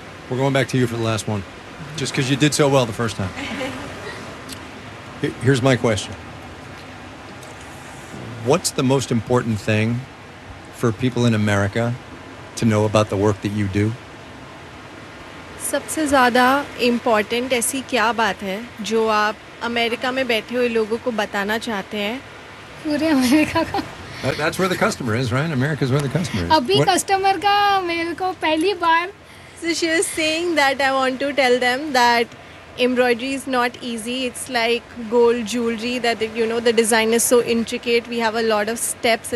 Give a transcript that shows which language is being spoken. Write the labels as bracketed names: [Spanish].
[English] We're going back to you for the last one, just because you did so well the first time. Here's my question: what's the most important thing for people in America to know about the work that you do? [Hindi] सबसे ज़्यादा important ऐसी क्या बात है जो आप America में बैठे हुए लोगों को बताना चाहते हैं पूरे अमेरिका का [English] That's where the customer is, right? America's where the customer is. [Hindi] अभी customer का मेरे को पहली बार. [English] So she was saying that I want to tell them that embroidery is not easy. It's like gold jewelry that, you know, the design is so intricate. We have a lot of steps.